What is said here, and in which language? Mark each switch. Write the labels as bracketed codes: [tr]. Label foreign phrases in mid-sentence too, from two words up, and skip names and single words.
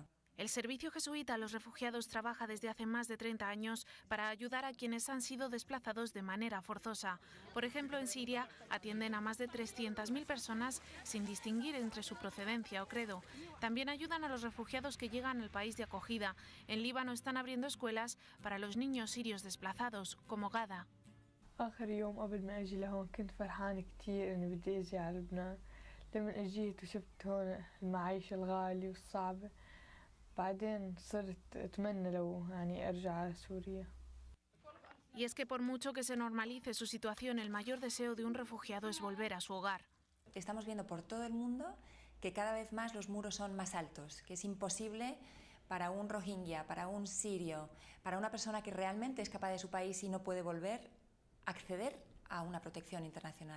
[es] El servicio jesuita a los refugiados trabaja desde hace más de 30 años para ayudar a quienes han sido desplazados de manera forzosa. Por ejemplo, en Siria atienden a más de 300.000 personas sin distinguir entre su procedencia o credo. También ayudan a los refugiados que llegan al país de acogida. En Líbano están abriendo escuelas para los niños sirios desplazados, como Gada. [ar] آخر يوم قبل ما أجي لهون كنت فرحانة كتير إني بدي أجي على لبنان لما جيت وشفت هون المعيشة الغالية والصعبة بعدين صرت أتمنى لو يعني أرجع على سوريا. [es] Y es que por mucho que se normalice su situación, el mayor deseo de un refugiado es volver a su hogar. Estamos viendo por todo el mundo que cada vez más los muros son más altos, que es imposible para un rohingya, para un sirio, para una persona que realmente escapa de su país y no puede volver, acceder a una protección internacional.